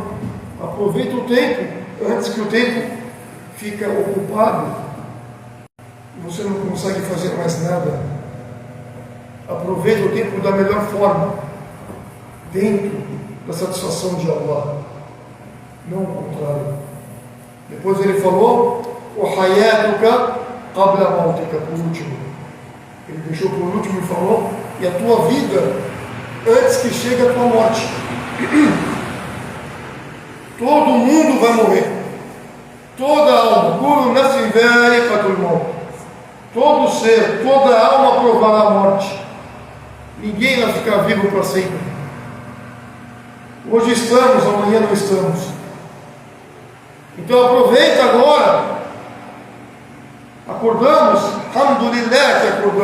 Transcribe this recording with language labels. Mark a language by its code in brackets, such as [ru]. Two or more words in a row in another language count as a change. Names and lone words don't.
[pt] Aproveita o tempo antes que o tempo fique ocupado e você não consegue fazer mais nada. Aproveita o tempo da melhor forma, dentro da satisfação de Allah, não o contrário. Depois ele falou, o [ar] حياتك قبل موتك, [pt] por último. Ele deixou por último e falou, e a tua vida antes que chegue a tua morte. Todo mundo vai morrer. Toda alma, [ar] كل نفس ذائقة الموت. [pt] Todo ser, toda alma provará a morte. Ninguém vai ficar vivo para sempre. Hoje estamos, amanhã não estamos. Então aproveita agora. Acordamos, alhamdulillah que acordamos.